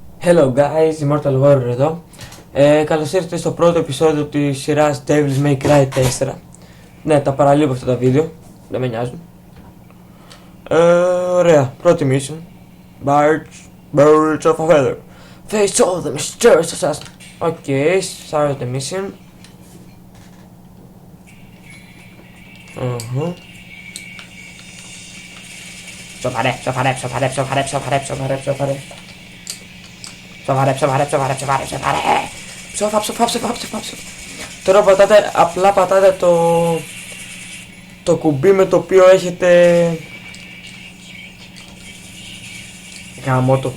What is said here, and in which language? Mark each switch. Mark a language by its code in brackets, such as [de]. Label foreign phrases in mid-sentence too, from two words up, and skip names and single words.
[en] Hello guys, [el] Immortal Warrior εδώ. Καλώς ήρθατε στο πρώτο επεισόδιο της σειράς Devil May Cry 4. Ναι, τα παραλείπω αυτά τα βίντεο, δεν με νοιάζουν. Ωραία, πρώτη mission. Birds of a feather. [en] Face all the mysterious assassin. Okay, start the mission. [el] Σοβαρέ. Τώρα πατάτε, απλά πατάτε το κουμπί με το οποίο έχετε γάμο το.